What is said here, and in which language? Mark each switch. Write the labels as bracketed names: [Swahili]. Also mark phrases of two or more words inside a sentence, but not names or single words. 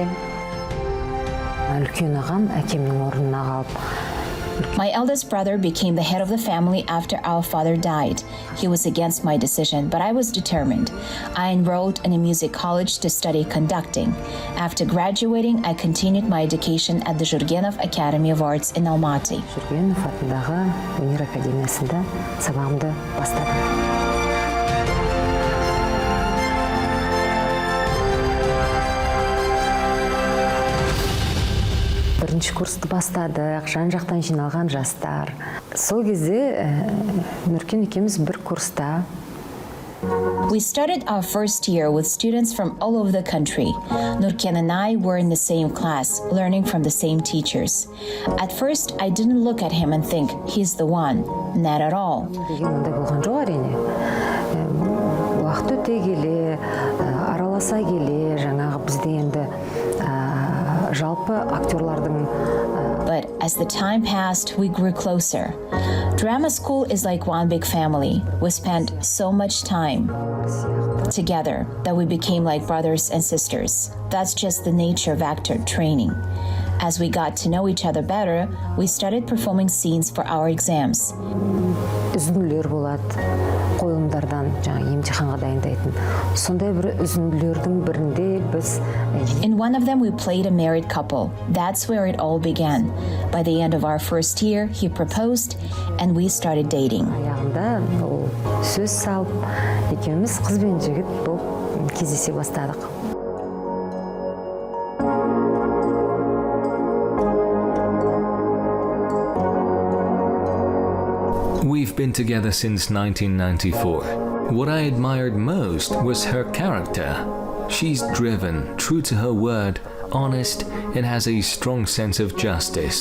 [English] My eldest brother became the head of the family after our father died. He was against my decision, but I was determined. I enrolled in a music college to study conducting. After graduating, I continued my education at the Worker Academy of Arts in Almaty. [Kazakh] Бірінші курсты бастадық, жан-жақтан жиналған жастар. Сол кезде Нұркен екеуміз бір курста. [English] We started our first year with students from all over the country. Nurken and I were in the same class, learning from the same teachers. At first, I didn't look at him and think, he's the one. Not at all. [Kazakh] Уақыт өте келе, араласа келе, жаңағы бізде енді жалпы актерлардың. [English] But as the time passed, we grew closer. Drama school is like one big family. We spent so much time together that we became like brothers and sisters. That's just the nature of actor training. As we got to know each other better, we started performing scenes for our exams. [Kazakh] Үзінділер болады, қойылымдардан жаңа емтиханға дайындайтын. Сондай бір үзінділердің бірінде біз... [English] In one of them, we played a married couple. That's where it all began. By the end of our first year, he proposed, and we started dating. [Kazakh] Аяғында ол сөз салып, екеуміз қыз бен жігіт болып кездесе бастадық. [English] We've been together since 1994. What I admired most was her character. She's driven, true to her word, honest, and has a strong sense of justice.